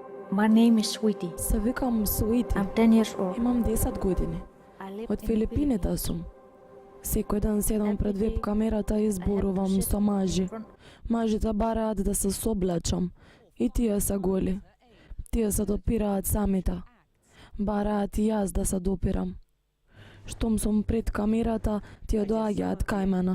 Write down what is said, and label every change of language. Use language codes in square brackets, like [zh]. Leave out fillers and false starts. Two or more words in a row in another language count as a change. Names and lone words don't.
[en] My name is Sweetie. [mk] Се викам Суити. [en] I'm 10 years old. [mk] Имам 10 години. [en] I live [mk] Од [en] in the [mk] Филипините [en] Philippines. [mk] сум. Секој ден седам пред веб камерата и зборувам со мажи. Мажите бараат да се соблечам. И тие се голи. Тие се допираат самите. Бараат и јас да се допирам. Штом сум пред камерата, тие доаѓаат кај мене.